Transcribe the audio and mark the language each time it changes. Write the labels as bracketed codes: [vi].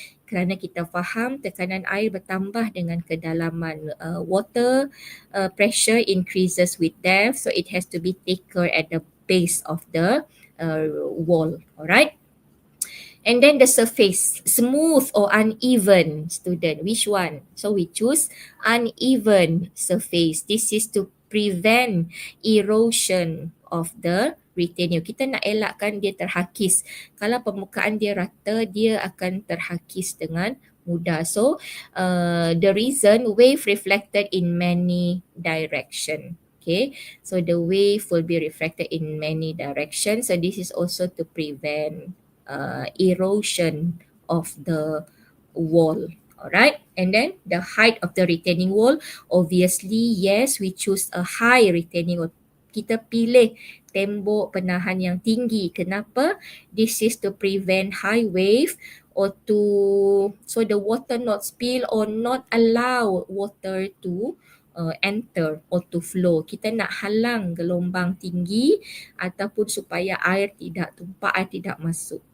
[ms] Kerana kita faham tekanan air bertambah dengan kedalaman, [en] water pressure increases with depth, so it has to be thicker at the base of the wall. Alright. And then the surface, smooth or uneven, student, which one? So we choose uneven surface. This is to prevent erosion of the retainer. [ms] Kita nak elakkan dia terhakis. Kalau permukaan dia rata, dia akan terhakis dengan mudah. [en] So the reason, wave reflected in many direction. Okay, so the wave will be reflected in many directions. So this is also to prevent erosion of the wall. Alright, and then the height of the retaining wall, obviously yes, we choose a high retaining wall. [ms] Kita pilih tembok penahan yang tinggi. Kenapa? [en] This is to prevent high wave or so the water not spill or not allow water to enter or to flow. [ms] Kita nak halang gelombang tinggi ataupun supaya air tidak tumpah, air tidak masuk.